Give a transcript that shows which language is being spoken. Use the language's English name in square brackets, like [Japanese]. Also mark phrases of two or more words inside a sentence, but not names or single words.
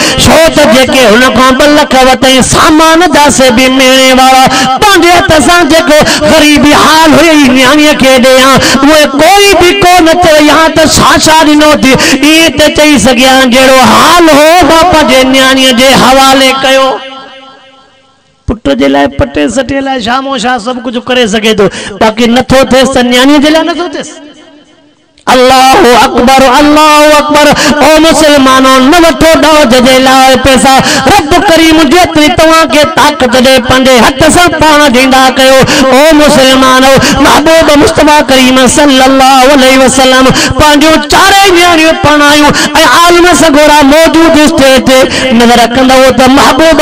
[Sindhi] छो त जेके हुन खां 2 लख वरितई सामान दासे बि मेणे वारा पंहिंजे हथ सां जेको ग़रीबी हाल हुई न्याणीअ खे ॾियां उहे कोई बि कोन चई हा त छा ॾिनो थी ईअं त चई सघियां जहिड़ो हाल हो मां पंहिंजे न्याणीअ जे हवाले कयो पुट जे लाइ पटे सटे लाइ शामो छा सब कुछ करे सके तो बाकी नथो थिएसि त न्याणी जे लाइ नथो थिएसि [Arabic] الله أكبر [Sindhi] ओ मुसलमानो न वठो ॾोज जे लाइ पैसा रब करीम जेतिरी तव्हांखे ताक़त ॾे पंहिंजे हथ सां पाण ॾींदा कयो ओ मुसलमानो महबूब मुस्तफा करीम [Arabic] صلى الله عليه وسلم [Sindhi] पंहिंजूं 4 न्याणियूं पढ़ायूं ऐं आलिम सगोरा मौजूद स्टेज ते नज़र रखंदो त महबूब